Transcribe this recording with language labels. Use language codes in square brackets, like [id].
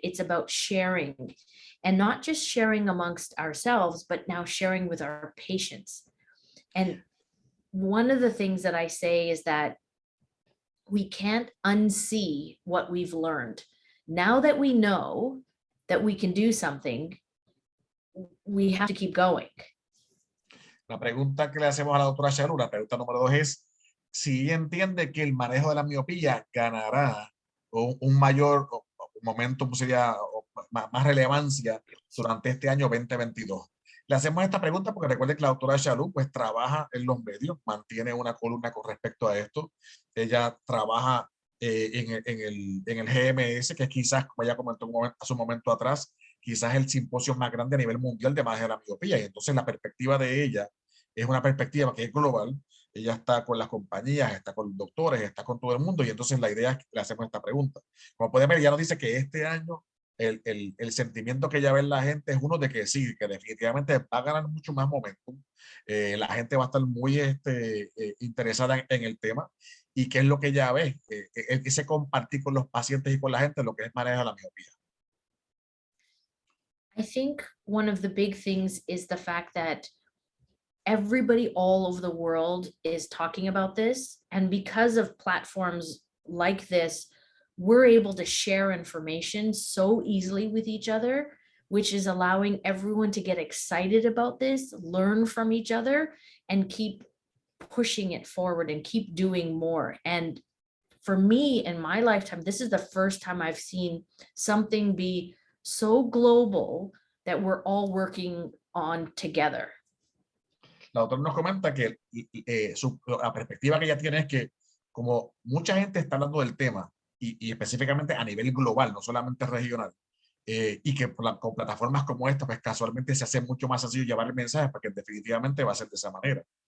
[en] It's about sharing, and not just sharing amongst ourselves, but now sharing with our patients. And one of the things that I say is that we can't unsee what we've learned. Now that we know that we can do something, we have to keep going. [es] La pregunta que le hacemos a la doctora Shalu, la pregunta número 2 es si ella entiende que el manejo de la miopía ganará un mayor momento, sería más relevancia durante este año 2022. Le hacemos esta pregunta porque recuerden que la doctora Shalu pues trabaja en los medios, mantiene una columna con respecto a esto. Ella trabaja en el GMS, que es quizás, como ella comentó hace un momento atrás, quizás el simposio más grande a nivel mundial de manejo de la miopía. Y entonces la perspectiva de ella es una perspectiva que es global. Ella está con las compañías, está con los doctores, está con todo el mundo, y entonces la idea es que le hacemos esta pregunta. Como pueden ver, ella nos dice que este año el sentimiento que ella ve en la gente es uno de que sí, que definitivamente va a ganar mucho más momentum. La gente va a estar muy interesada en el tema, y qué es lo que ella ve, ese compartir con los pacientes y con la gente lo que es manejo de la miopía. [en] I think one of the big things is the fact that everybody all over the world is talking about this. And because of platforms like this, we're able to share information so easily with each other, which is allowing everyone to get excited about this, learn from each other, and keep pushing it forward and keep doing more. And for me, in my lifetime, this is the first time I've seen something be so global that we're all working on together. [es] La doctora nos comenta que la perspectiva que ella tiene es que como mucha gente está hablando del tema, y específicamente a nivel global, no solamente regional, y que con plataformas como esta, pues casualmente se hace mucho más sencillo llevar el mensaje, porque definitivamente va a ser de esa manera.